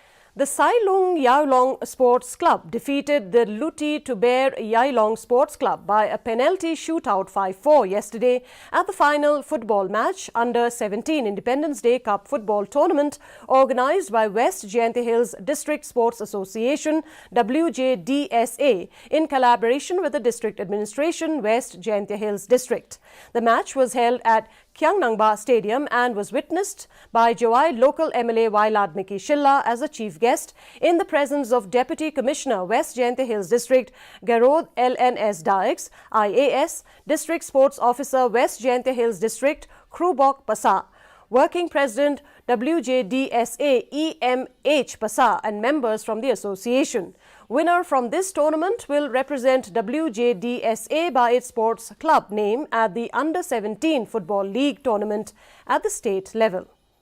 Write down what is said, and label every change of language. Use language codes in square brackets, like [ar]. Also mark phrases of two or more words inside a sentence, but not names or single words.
[en] The Sai Lung Yaolong Sports Club defeated the Luti Tuber Yailong Sports Club by a penalty shootout 5-4 yesterday at the final football match under 17 Independence Day Cup football tournament organised by West Jaintia Hills District Sports Association WJDSA in collaboration with the District Administration West Jaintia Hills District. The match was held at Kyangnangba Stadium and was witnessed by Jawai local MLA Wailadmiki Shilla as a chief guest in the presence of Deputy Commissioner West Jaintia Hills District Garod LNS Dykes, IAS, District Sports Officer West Jaintia Hills District Krubok Pasa, Working President WJDSA EMH Pasa and members from the association. Winner from this tournament will represent WJDSA by its sports club name at the Under-17 Football League tournament at the state level.